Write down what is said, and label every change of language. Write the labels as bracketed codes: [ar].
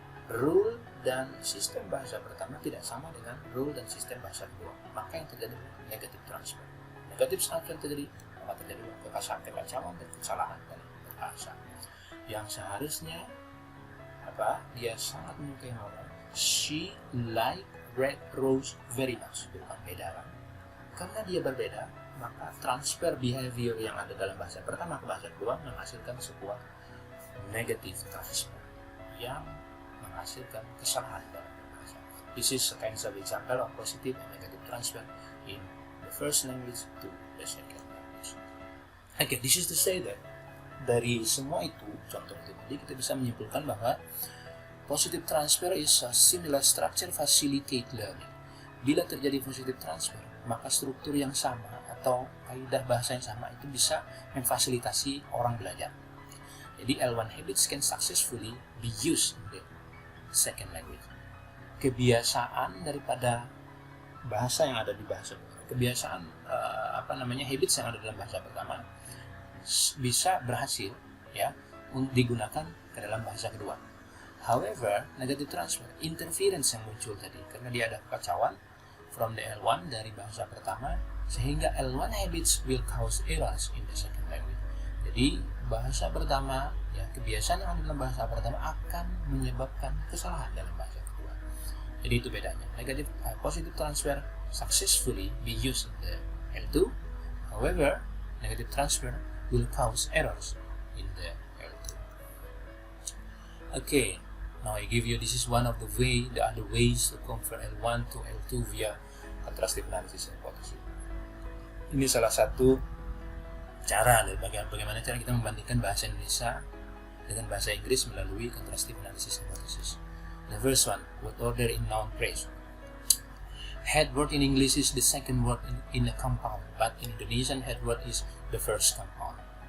[id] Rule dan sistem bahasa pertama tidak sama dengan rule dan sistem bahasa kedua, maka yang terjadi negative transfer. Negative transfer terjadi, maka terjadi kekacauan dan kesalahan dari bahasa. Yang seharusnya dia sangat menyukai mawar. [en] She like red rose very much. [id] Bukan beda kan? Karena dia berbeda, maka transfer behavior yang ada dalam bahasa pertama ke bahasa kedua menghasilkan sebuah negative transfer yang menghasilkan kesalahan dalam bahasa. [en] This is a kind of example of positive and negative transfer in the first language to the second language. Okay, this is to say that [id] dari semua itu, contoh itu tadi, kita bisa menyimpulkan bahwa [en] positive transfer is a similar structure facilitate learning. [id] Bila terjadi positive transfer, maka struktur yang sama atau kaidah bahasa yang sama itu bisa memfasilitasi orang belajar. [en] Jadi L1 habits can successfully be used in the second language. [id] Kebiasaan daripada bahasa yang ada di bahasa, kebiasaan habits yang ada dalam bahasa pertama bisa berhasil ya digunakan ke dalam bahasa kedua. [en] However, negative transfer, interference [id] yang muncul tadi karena dia ada kekacauan [en] from the L1 [id] dari bahasa pertama, sehingga [en] L1 habits will cause errors in the second language. [id] Jadi bahasa pertama, ya kebiasaan yang ada dalam bahasa pertama akan menyebabkan kesalahan dalam bahasa kedua. Jadi itu bedanya. [en] Negative positive transfer successfully be used in the L2. However, negative transfer will cause errors in the L2. Okay. Now I give you, this is one of the other ways to convert L1 to L2 via contrastive analysis hypothesis. [id] Ini salah satu cara bagaimana cara kita membandingkan bahasa Indonesia dengan bahasa Inggris melalui contrastive analysis hypothesis. [en] The first one, what order in noun phrase? Head word in English is the second word in a compound, but in Indonesian head word is the first compound.